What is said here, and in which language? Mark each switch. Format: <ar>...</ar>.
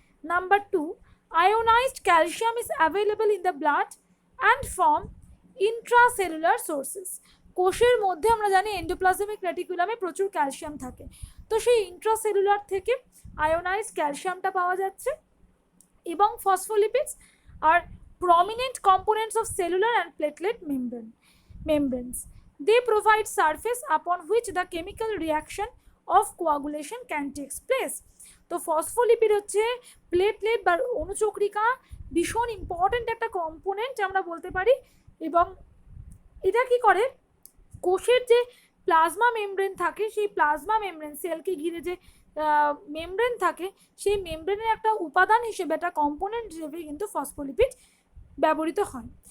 <en>Number 2, ionised calcium is available in the blood and from intracellular sources.</en> <bn>কোষের মধ্যে আমরা জানি এন্ডোপ্লাজমিক রেটিকুলামে প্রচুর ক্যালসিয়াম থাকে, তো সেই ইন্ট্রাসেলুলার থেকে আয়োনাইজড ক্যালসিয়ামটা পাওয়া যাচ্ছে।</bn> <en>এবং phospholipids are prominent components of cellular and platelet membranes. They provide surface upon which the chemical reaction of coagulation can take place.</en> <bn>তো ফসফোলিপিড হচ্ছে প্লেটলেট বা অণুচক্রিকা, ভীষণ ইম্পর্টেন্ট একটা কম্পোনেন্ট আমরা বলতে পারি। এবং এটা কি করে, কোষের যে প্লাজমা মেমব্রেন থাকে, সেই প্লাজমা মেমব্রেন সেলকে ঘিরে যে মেমব্রেন থাকে, সেই মেমব্রেনের একটা উপাদান হিসেবে, একটা কম্পোনেন্ট হিসেবে কিন্তু ফসফোলিপিড ব্যবহৃত হয়।</bn>